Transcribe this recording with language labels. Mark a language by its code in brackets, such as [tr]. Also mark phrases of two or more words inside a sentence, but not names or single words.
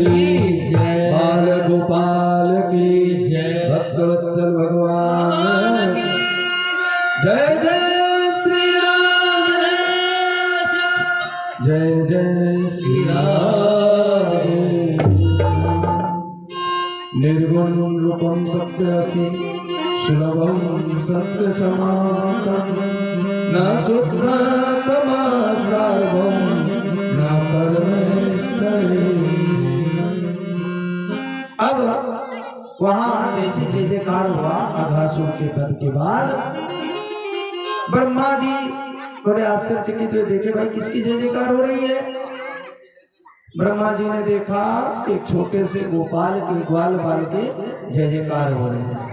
[hi] जय। बाल गोपाल की जय। भक्तवत्सल भगवान की जय। जय श्री राम, जय जय श्री राम। [sa] निर्गुण रूपम सत्यासी, सुलभम सत्य समातम, न शुद्धतमा सार्वम, न परमेष्ठि। [hi] अब वहां जैसे जय जयकार हुआ अघासुर के वध के बाद, ब्रह्मा जी थोड़े आश्चर्यचकित हुए, देखे भाई किसकी जय जयकार हो रही है। ब्रह्मा जी ने देखा कि एक छोटे से गोपाल के ग्वाल बाल के जय जयकार हो रहे हैं।